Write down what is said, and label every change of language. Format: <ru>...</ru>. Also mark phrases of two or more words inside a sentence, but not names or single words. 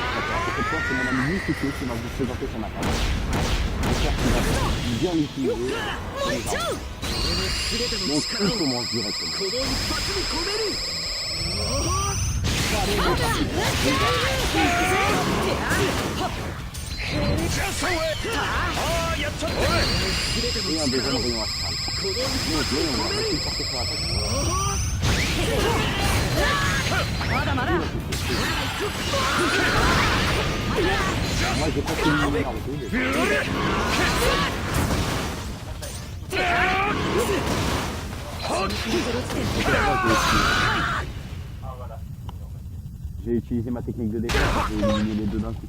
<fr>D'accord. Et cette fois, c'est mon ami Yusuke qui va vous présenter son attaque. J'espère qu'il va bien l'utiliser. Donc, il commence directement.</fr> <ja>この一発に込める</ja> <fr>Et un deuxième rayon astral. Donc, là, on va rester porter sur l'attaque.</fr> <ja>まだまだ</ja> <fr>Moi, j'ai pas terminé Naruto. Mais... J'ai utilisé ma technique de défense, j'ai éliminé les deux d'un coup.</fr>